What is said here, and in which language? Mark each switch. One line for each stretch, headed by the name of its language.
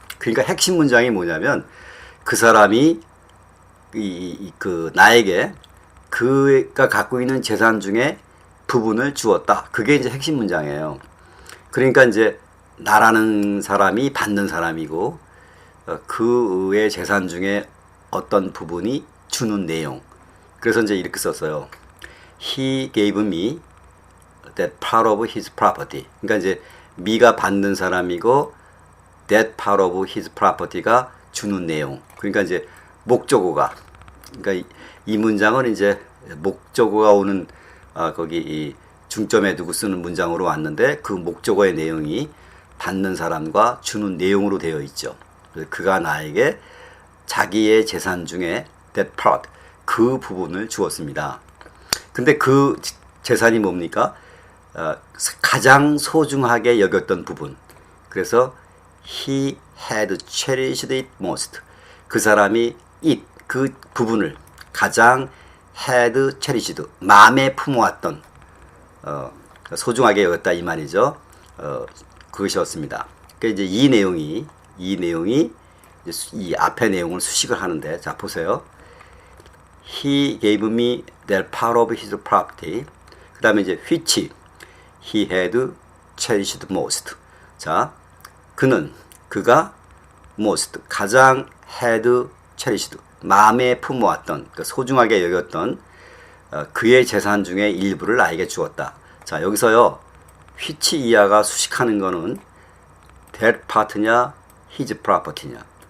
Korean: 그러니까 핵심 문장이 뭐냐면 그 사람이 그 나에게 그가 갖고 있는 재산 중에 부분을 주었다. 그게 이제 핵심 문장이에요. 그러니까 이제 나라는 사람이 받는 사람이고 그의 재산 중에 어떤 부분이 주는 내용. 그래서 이제 이렇게 썼어요.
English: He gave me that part of his property.
Korean: 그러니까 이제 me가 받는 사람이고
English: that part of his property
Korean: 가 주는 내용. 그러니까 이제 목적어가. 그러니까 이 문장은 이제 목적어가 오는 거기 이 중점에 두고 쓰는 문장으로 왔는데 그 목적어의 내용이 받는 사람과 주는 내용으로 되어 있죠. 그가 나에게 자기의 재산 중에
English: that part,
Korean: 그 부분을 주었습니다. 근데 그 재산이 뭡니까? 가장 소중하게 여겼던 부분. 그래서
English: he had cherished it most.
Korean: 그 사람이 그 부분을 가장
English: had cherished,
Korean: 마음에 품어왔던 소중하게 여겼다 이 말이죠. 그것이었습니다. 그러니까 이제 이 내용이 이 앞의 내용을 수식을 하는데, 자 보세요.
English: He gave me that part of his property.
Korean: 그 다음에 이제
English: which he had cherished most.
Korean: 자, 그가 most, 가장
English: had cherished,
Korean: 마음에 품어왔던, 그러니까 소중하게 여겼던 그의 재산 중에 일부를 나에게 주었다. 자, 여기서요, which 이하가 수식하는 거는 that part냐, his property냐.